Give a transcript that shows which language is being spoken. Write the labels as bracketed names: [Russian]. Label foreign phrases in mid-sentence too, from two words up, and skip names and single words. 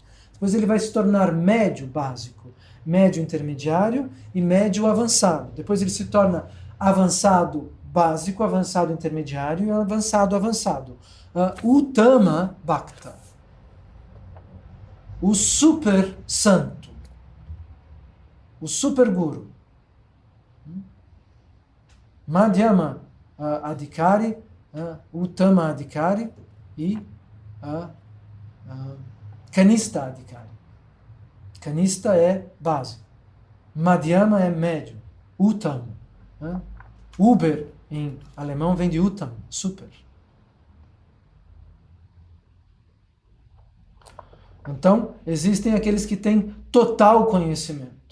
[Portuguese] Depois ele vai se tornar médio básico, médio intermediário e médio avançado. Depois ele se torna avançado básico, avançado intermediário e avançado avançado. [Sanskrit] उत्तम भक्त. [Portuguese] O super santo. O super guru. [Sanskrit] मध्यम अधिकारी, उत्तम अधिकारी e कनिष्ठ अधिकारी. [Portuguese] Kanista é básico. Madhyama é médio. Uttama. Uber em alemão vem de Uttam, super. Então, existem aqueles que têm total conhecimento.